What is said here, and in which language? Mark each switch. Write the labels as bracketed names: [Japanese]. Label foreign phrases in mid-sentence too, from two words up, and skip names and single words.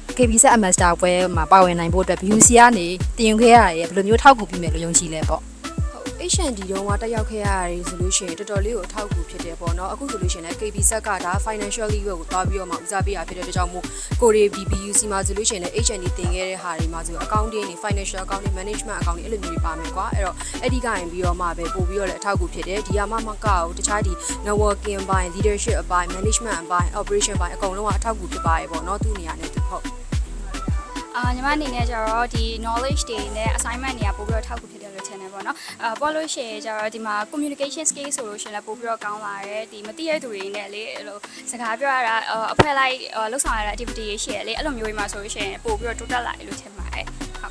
[Burmese] KBZ Ambassador ပွဲမှာပါဝင်နိုင်ဖို့အတွက် BUC ကနေတင်ယူခဲ့ရတဲ့ဘယ်လိုမျိုးထောက်ကူပြုမယ်လို့ယုံကြည်လဲပေါ့ HND တုန်းကတက်ရောက်ခဲ့ရတယ်ဆိုလို့ရှိရင်တော်တော်လေးကိုအထောက်အကူဖြစ်တယ်ပေါ့နော်အခုဆိုလို့ရှိရင်လည်း KBZ ကဒါ financially ကိုသွားပြီးတော့မှဦးစားပေးရဖြစ်တဲ့အတွက်ကြောင့်မို့ကိုရီ BUC မှာဆိုလို့ရှိရင်လည်း HND တင်ခဲ့တဲ့ဟာတွေမှာဆို accounting တွေ [English] financial accounting management accounting [Burmese] အဲ့လိုမျိုးတွေပါမယ်ကွာအဲ့တော့အဲ့ဒီကရင်ပြီးတော့မှပဲပို့ပြီးတော့လည်းအထောက်အကူဖြစ်တယ်ဒီကမှကောတခြားဒီ networking ဘိုင်း leadership အပိုင်း management အပိုင်း operation ဘိုင်းအကုန်လုံးကအထောက်အကူဖြစ်ပါတယ်ပေါ့နော်သူ့နေရာနဲ့သူဟုတ် ညီမအနေနဲ့ကျတော့ဒီ knowledge တွေနဲ့ assignment တွေကပို့ပြီးတော့ထောက်ကူဖြစ်တယ်လို့ထင်တယ်ပေါ့နော်ပေါ်လို့ရှိရင်ကျတော့ဒီမှာ [English] communication skill [Burmese] ဆိုလို့ရှိရင်လည်းပို့ပြီးတော့ကောင်းလာတယ်ဒီမသိရတဲ့သူတွေနဲ့လေအဲ့လိုစကားပြောရတာအဖွဲ့လိုက်လှုပ်ဆောင်ရတဲ့ activity တွေရှိရလေအဲ့လိုမျိုးတွေမှာဆိုလို့ရှိရင်ပို့ပြီးတော့တိုးတက်လာတယ်လို့ထင်ပါတယ်ဟုတ်